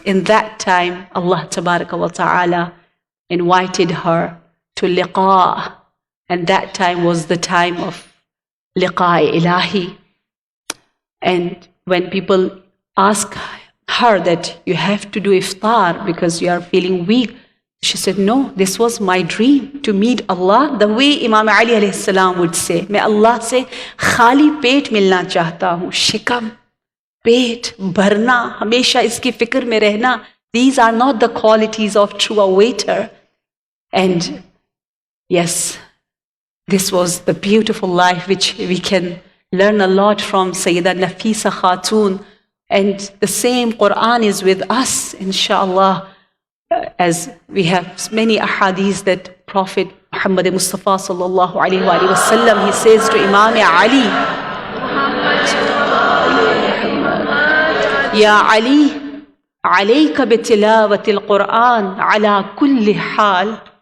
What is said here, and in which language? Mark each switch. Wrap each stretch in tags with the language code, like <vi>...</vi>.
<en>In that time, Allah Tabaraka wa Ta'ala invited her to liqa. And that time was the time of liqa ilahi. And when people ask her that you have to do iftar because you are feeling weak, she said, no, this was my dream, to meet Allah. The way Imam Ali alayhi salam would say,</en> <ur>میں اللہ سے خالی پیٹ ملنا چاہتا ہوں, شکم, پیٹ بھرنا, ہمیشہ اس کی فکر میں رہنا.</ur> <en>These are not the qualities of true awaiter. And yes, this was the beautiful life which we can learn a lot from Sayyida Nafisa Khatun. And the same Quran is with us, inshallah, as we have many ahadith that Prophet Muhammad Mustafa sallallahu alaihi wa sallam, he says to Imam Ali,</en> <ar>Ya Ali, alayka bitilawati al-Quran ala kulli hal.</ar>